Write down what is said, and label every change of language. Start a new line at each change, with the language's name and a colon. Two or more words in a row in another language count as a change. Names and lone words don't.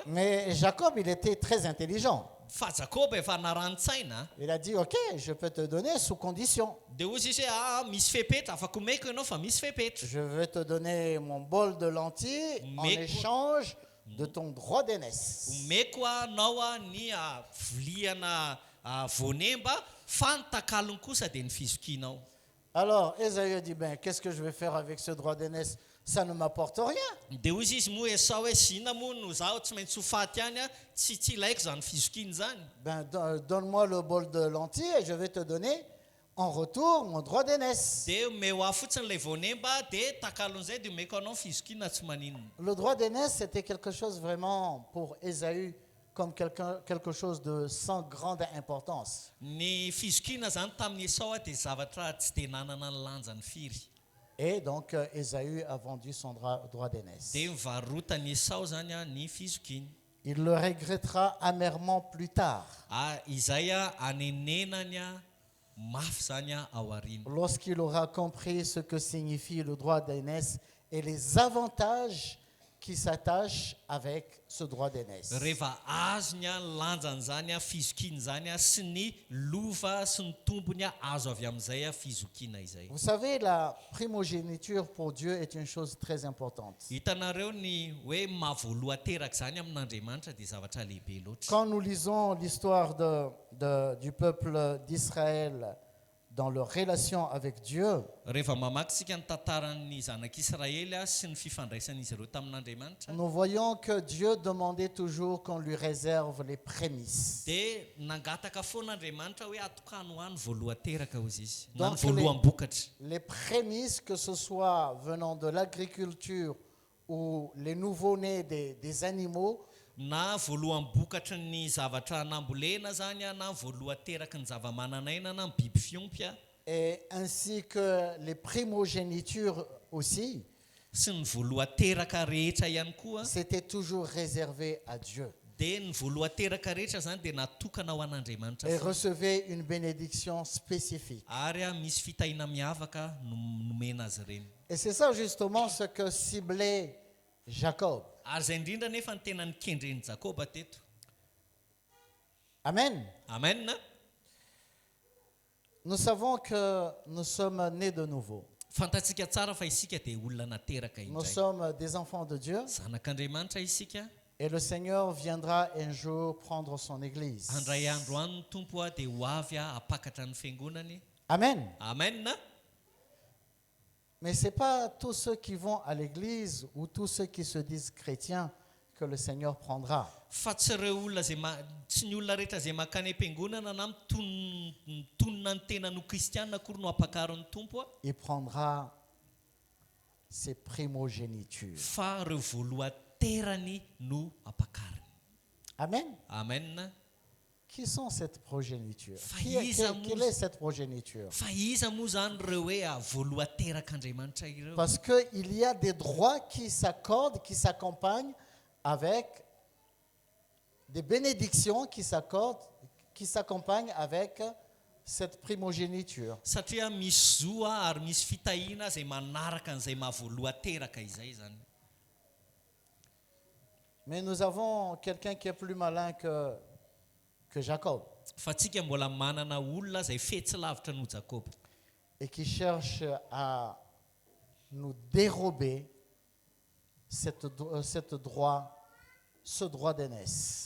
French: Mais Jacob, il était très intelligent.
Malagasy: Fa Jakoba efa narano-tsaina.
French: Il a dit, ok, je peux te donner sous condition.
Malagasy: Dia ozy izy hoe misy fepetra afaka omeko ianao fa misy fepetra.
French: Je vais te donner mon bol de lentilles en Mais- échange de ton droit d'aînesse.
Malagasy: Omeko anao ny viliana voanemba fa ny takalony kosa dia ny fizokianao.
French: Alors, Ésaü dit, ben, qu'est-ce que je vais faire avec ce droit d'aînesse? Ça ne m'apporte rien.
Malagasy: Dia hoy izy moa Esau hoe zina moa no zaho tsy maintsy ho faty ihany a, tsy ilaiko zany fizokiana zany.
French: Ben, donne-moi le bol de lentilles et je vais te donner en retour mon droit d'aînesse.
Malagasy: Dia omeo aho fotsiny ilay voanemba dia takalon'izay dia omeko anao ny fizokiana tsy maninona.
French: Le droit d'aînesse, c'était quelque chose vraiment pour Ésaü, comme quelque chose de sans grande importance.
Malagasy: Ny fizokiana zany tamin'ny Esau dia zavatra tsy dia nanana ny lanjany firy.
French: Et donc, Ésaü a vendu son droit d'aînesse.
Malagasy: Dia nivarotany Esau zany a ny fizokiana.
French: Il le regrettera amèrement plus tard,
Malagasy: Izay a anenenany a mafy zany a ao aoriana.
French: lorsqu'il aura compris ce que signifie le droit d'aînesse et les avantages qui s'attachent avec ce droit d'aînesse.
Malagasy: Rehefa azony a lanjany zany a fizokiana zany a sy ny lova sy ny tombony a azo avy amin'izay a fizokiana izay.
French: Vous savez, la primogéniture pour Dieu est une chose très importante.
Malagasy: Hitanareo ny hoe mahavoaloha teraka zany amin'Andriamanitra dia zavatra lehibe loatra.
French: Quand nous lisons l'histoire du peuple d'Israël dans leur relation avec Dieu,
Malagasy: Rehefa mamaky sika ny tantaran'ny zanak'Israely a sy ny fifandraisan'izy ireo tamin'Andriamanitra
French: nous voyons que Dieu demandait toujours qu'on lui réserve les prémices.
Malagasy: dia nangataka foan'Andriamanitra hoe atokany ho any voaloha teraka hozy izy na ny
French: Donc,
Malagasy: voaloham-bokatra.
French: Les prémices, que ce soit venant de l'agriculture ou les nouveau-nés des animaux,
Malagasy: Na voaloham-bokatra ny zavatra nambolena zany a na voaloha teraka ny zava-mananaina na ny biby fiompy a
French: et ainsi que les primogénitures aussi,
Malagasy: sy ny voaloha teraka rehetra ihany koa,
French: c'était toujours réservé à Dieu
Malagasy: dia ny voaloha teraka rehetra zany dia natokana ho an'Andriamanitra
French: et
Malagasy: foana.
French: recevait une bénédiction spécifique.
Malagasy: Ary a misy fitahiana miavaka nomena azy ireny.
French: Et c'est ça justement ce que ciblait Jacob.
Malagasy: Ary izay indrindra nefa ny tena nikendren'i Jakoba teto.
French: Amen.
Malagasy: Amen.
French: Nous savons que nous sommes nés de nouveau.
Malagasy: Fantatsika tsara fa isika dia olona nateraka
French: Nous
Malagasy: indray.
French: sommes des enfants de Dieu
Malagasy: Zanak'Andriamanitra isika.
French: et le Seigneur viendra un jour prendre son église.
Malagasy: Handray andro any ny tompo a dia ho avy a apakatra ny fiangonany.
French: Amen.
Malagasy: Amen.
French: Mais ce n'est pas tous ceux qui vont à l'église ou tous ceux qui se disent chrétiens que le Seigneur prendra.
Malagasy: Fa tsy ireo olona tsy ny olona rehetra izay makany am-piangonana na mitonona ny tena no kristianina akory no apakaron'ny tompo a.
French: Il prendra ses primogénitures.
Malagasy: Fa ireo voaloha terany no apakariny.
French: Amen.
Malagasy: Amen.
French: Qui sont cette progéniture?
Malagasy: Faïza
French: Quelle est cette progéniture?
Malagasy: Fa iza moa zany ireo hoe voaloha terak'Andriamanitra ireo.
French: Parce qu'il y a des droits qui s'accordent, qui s'accompagnent avec des bénédictions qui s'accompagnent avec cette primogéniture.
Malagasy: Satria misy zoa ary misy fitahiana izay manaraka an'izay mahavoaloha teraka izay zany.
French: Mais nous avons quelqu'un qui est plus malin que Jacob
Malagasy: Fa tsika mbola manana olona izay fetsy lavitra noho Jakoba
French: et qui cherche à nous dérober ce droit d'aînesse.